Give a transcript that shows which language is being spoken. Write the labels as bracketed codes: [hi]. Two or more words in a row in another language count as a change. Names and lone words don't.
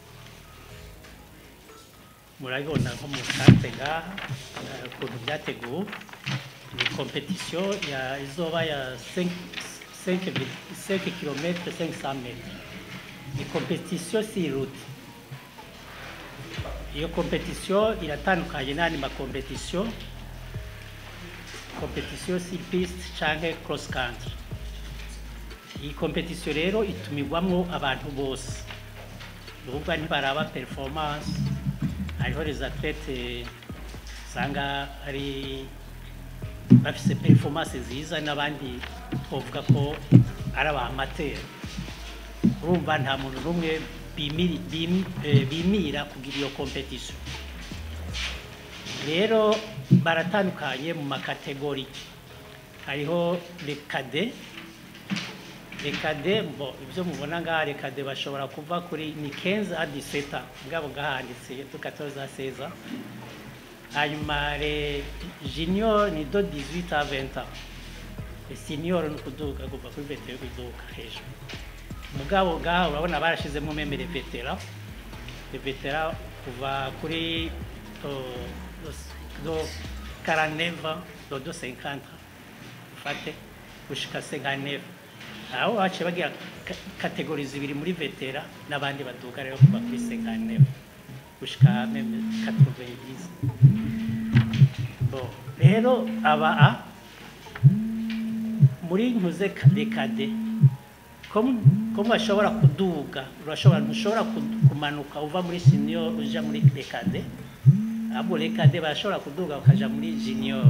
[rn] murabibona nko mu kate ngaha ukuntu byateguwe ni competition izoba ya 5 km 500 metres ni competition [fr] sur route. [rn] Iyo competition iratandukanye n'andi ma competition [fr] sur piste [rn] canke [en] cross country. [rn] Iyi competition rero itumigwamwo abantu bose, uvuga ntibaraba performance. Hariho [fr] les athlètes [rn] usanga ari bafise performance nziza n'abandi twovuga ko ari abamateur. Urumva nta muntu n'umwe bimira kugira iyo competition. Rero baratandukanye mu makategori. Hariho [fr] les cadets. Les cadets, [rn] bon, ibyo mubona ngaha [fr] les cadets [rn] bashobora kuva kuri ni [fr] 15 à 17 ans. [rn] Ngabo ngahanditse to [fr] 14 à 16 ans. [rn] Hanyuma [fr] les juniors [rn] ni [fr] de 18 à 20 ans. Les seniors [rn] ni kuduka kuva kuri 21 kuduka hejuru. Mugabo ngaha urabona barashizemo [fr] meme les vétérans. Les vétérans [rn] kuva kuri [fr] do 49 ans, do 50 ans. [rn] Fate gushika 59. Aho bace bagira kategori zibiri muri vetera n'abandi baduka rero kuva kuri 59 gushika même 90. Bon, rero aba muri ntuze dekade comme bashobora kuduga, ntushobora kumanuka uva muri senior uja muri dekade. Abo dekade bashobora kuduga ukaja muri junior.